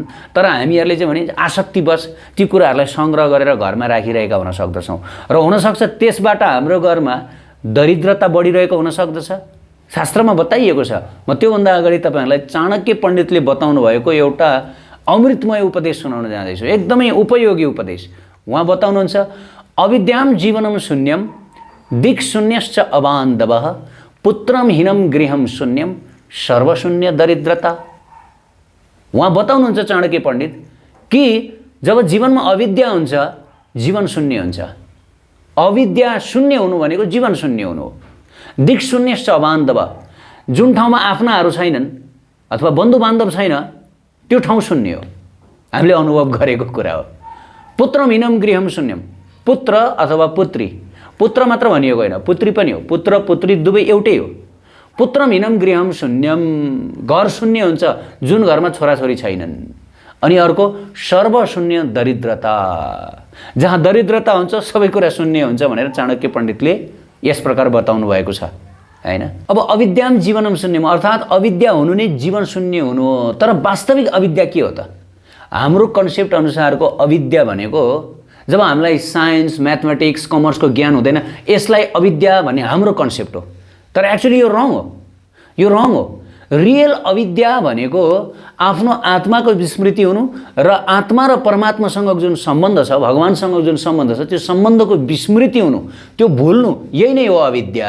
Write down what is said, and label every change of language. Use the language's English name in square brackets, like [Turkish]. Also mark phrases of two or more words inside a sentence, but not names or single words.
[Nepali] तर हामीहरूले चाहिँ भने आसक्तिवश ती कुराहरूलाई सङ्ग्रह गरेर घरमा राखिरहेका हुन सक्दछौँ र हुनसक्छ त्यसबाट हाम्रो घरमा दरिद्रता बढिरहेको हुन सक्दछ। शास्त्रमा बताइएको छ। म त्योभन्दा अगाडि तपाईँहरूलाई चाणक्य पण्डितले बताउनु भएको एउटा अमृतमय उपदेश सुनाउन जाँदैछु, एकदमै उपयोगी उपदेश। उहाँ बताउनुहुन्छ, [Sanskrit] अविद्याम जीवनम शून्यम दिक्शून्यश्च अबान्धवः पुत्रम हीनम गृहम शून्यम सर्वशून्य दरिद्रता। [Nepali] उहाँ बताउनुहुन्छ चाणक्य पण्डित कि जब जीवनमा अविद्या हुन्छ जीवन शून्य हुन्छ। अविद्या शून्य हुनु भनेको जीवन शून्य हुनु हो। [Sanskrit] दिक्शून्यश्च अबान्धव, [Nepali] जुन ठाउँमा आफ्नाहरू छैनन् अथवा बन्धुबान्धव छैन त्यो ठाउँ शून्य हो। हामीले अनुभव गरेको कुरा हो। [Sanskrit] पुत्रम हीनम गृहम शून्यम, [Nepali] पुत्र अथवा पुत्री, पुत्र मात्र भनिएको होइन, पुत्री पनि हो। पुत्र पुत्री दुवै एउटै हो। [Sanskrit] पुत्रम हीनम गृहम शून्यम, [Nepali] घर शून्य हुन्छ जुन घरमा छोराछोरी छैनन्। अनि अर्को [Sanskrit] सर्वशून्य दरिद्रता, [Nepali] जहाँ दरिद्रता हुन्छ सबै कुरा शून्य हुन्छ भनेर चाणक्य पण्डितले यस प्रकार बताउनु भएको छ, हैन? अब [Sanskrit] अविद्याम जीवनम शून्यम [Nepali] अर्थात् अविद्या हुनु नै जीवन शून्य हुनु हो। तर वास्तविक अविद्या के हो त? हाम्रो कन्सेप्ट अनुसारको अविद्या भनेको जब हामीलाई साइन्स, म्याथमेटिक्स, कमर्सको ज्ञान हुँदैन, यसलाई अविद्या भन्ने हाम्रो कन्सेप्ट हो। तर एक्चुअली यो रङ हो, यो रङ हो। रियल अविद्या भनेको आफ्नो आत्माको विस्मृति हुनु र आत्मा र परमात्मासँग जुन सम्बन्ध छ, भगवानसँग जुन सम्बन्ध छ, त्यो सम्बन्धको विस्मृति हुनु, त्यो भुल्नु, यही नै हो अविद्या।